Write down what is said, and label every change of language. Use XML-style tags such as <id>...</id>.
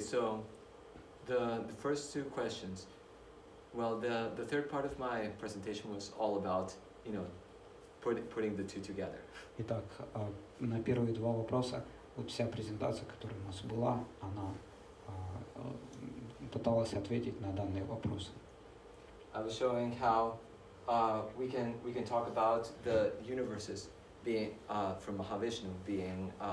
<en>So the first two questions. Well, the third part of my presentation was all about, putting the two together.</en> <ru>Итак, на первые два вопроса, вот вся презентация, которая у нас была, она пыталась ответить на данные вопросы.</ru> <en>I was showing how we can talk about the universes being from Mahavishnu being</en>